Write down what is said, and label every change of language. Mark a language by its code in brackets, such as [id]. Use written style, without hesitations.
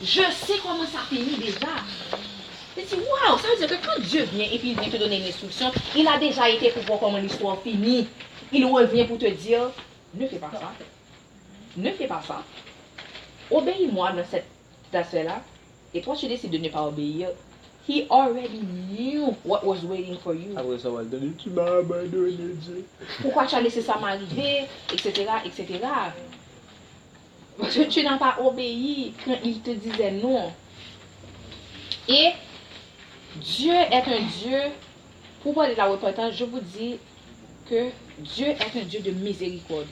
[fr] Je sais comment ça finit déjà. Et tu dis, waouh, ça veut dire que quand Dieu vient et puis il vient te donner une instruction, il a déjà été pour voir comment l'histoire finit. Il revient pour te dire, ne fais pas ça. Ne fais pas ça. Obéis-moi dans cet aspect-là. Et toi, tu décides de ne pas obéir. [en] He already knew what was waiting for you. [fr] Après ça va te dire, tu m'as abandonné, Dieu. Pourquoi tu as laissé ça m'arriver, etc., etc. Parce que tu n'as pas obéi quand il te disait non. Et Dieu est un Dieu, pour parler de la repentance, je vous dis que Dieu est un Dieu de miséricorde.